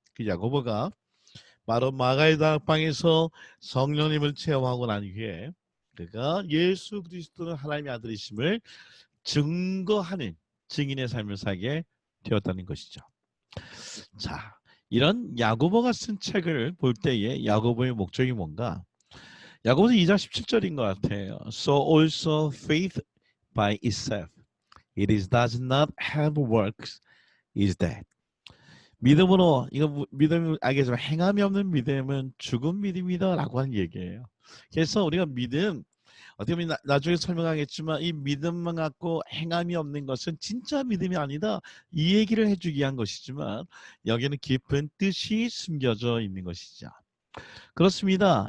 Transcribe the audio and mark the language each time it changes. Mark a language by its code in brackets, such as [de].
[ko] 그 야고보가 바로 마가의 다락방에서 성령님을 체험하고 난 후에 그가 예수 그리스도는 하나님의 아들이심을 증거하는 증인의 삶을 살게 되었다는 것이죠. 자, 이런 야고보가 쓴 책을 볼 때에 야고보의 목적이 뭔가? 야고보서 2장 17절인 것 같아요. [en] So also faith by itself, it is does not have works, is dead. [ko] 믿음으로 이거 믿음 알겠지만 행함이 없는 믿음은 죽은 믿음이다라고 하는 얘기예요. 그래서 우리가 믿음 어떻게 보면 나중에 설명하겠지만 이 믿음만 갖고 행함이 없는 것은 진짜 믿음이 아니다. 이 얘기를 해주기 위한 것이지만 여기는 깊은 뜻이 숨겨져 있는 것이죠. 그렇습니다.